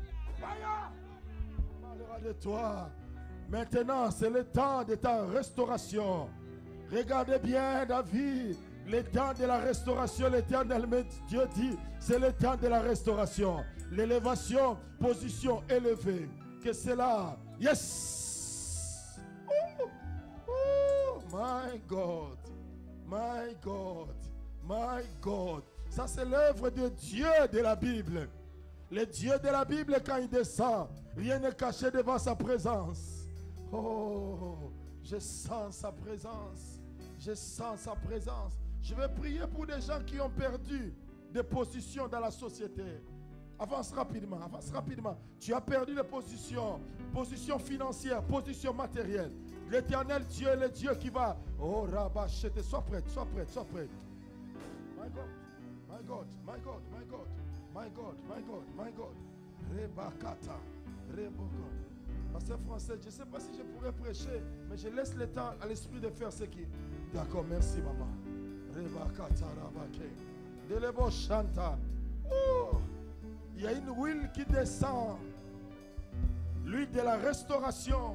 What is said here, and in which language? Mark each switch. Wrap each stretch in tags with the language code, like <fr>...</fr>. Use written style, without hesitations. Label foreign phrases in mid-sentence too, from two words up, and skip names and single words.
<fr>On parlera de toi. Maintenant, c'est le temps de ta restauration. Regardez bien, David, le temps de la restauration, l'Éternel, Dieu dit, c'est le temps de la restauration. L'élévation, position élevée. Que c'est là.</fr> <en>Yes! Oh, my God. My God. My God.</en> <fr>Ça, c'est l'œuvre de Dieu de la Bible. Le Dieu de la Bible, quand il descend, rien n'est caché devant sa présence. Oh, je sens sa présence. Je sens sa présence. Je vais prier pour des gens qui ont perdu des positions dans la société. Avance rapidement, avance rapidement. Tu as perdu des positions, position financière, position matérielle. L'Éternel Dieu est le Dieu qui va. Oh, Rabachete, sois prête, sois prête, sois prête.</fr> <en>My God, my God, my God, my God, my God, my God, my God. Rebakata, Reboko.</en> <fr>Pasteur français, je ne sais pas si je pourrais prêcher, mais je laisse le temps à l'esprit de faire ce qui. D'accord, merci maman. Rebakata, Rabake. Delebo Chanta. Oh! Il y a une huile qui descend, l'huile de la restauration.</fr>